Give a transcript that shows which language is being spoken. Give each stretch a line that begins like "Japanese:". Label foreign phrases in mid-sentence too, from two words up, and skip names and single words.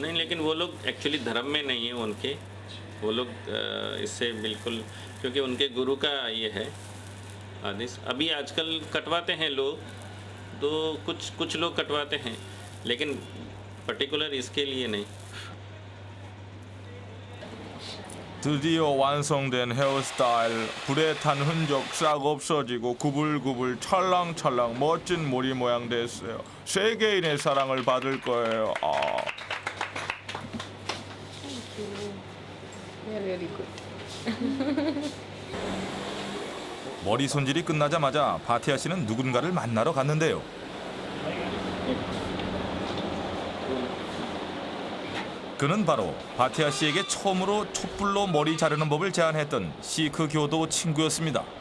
Hindi: नहीं, लेकिन वो लोग एक्चुअली धर्म में नहीं है उनके, वो लोग इससे बिल्कुल, क्योंकि उनके गुरु का ये है आदेश। अभी आजकल कटवाते हैं लोग, तो कुछ लोग कटवाते हैं, लेकिन पर्टिकुलर इसके लिए नहीं।
Korean: 드디어 완성된 헤어스타일. 불에 탄 흔적 싹 없어지고 구불구불 찰랑찰랑 멋진 머리 모양 됐어요. 세계인의 사랑을 받을 거예요.
English: Really good.
Korean: 머리 손질이 끝나자마자 바티아 씨는 누군가를 만나러 갔는데요. 그는 바로 바티아 씨에게 처음으로 촛불로 머리 자르는 법을 제안했던 시크 교도 친구였습니다.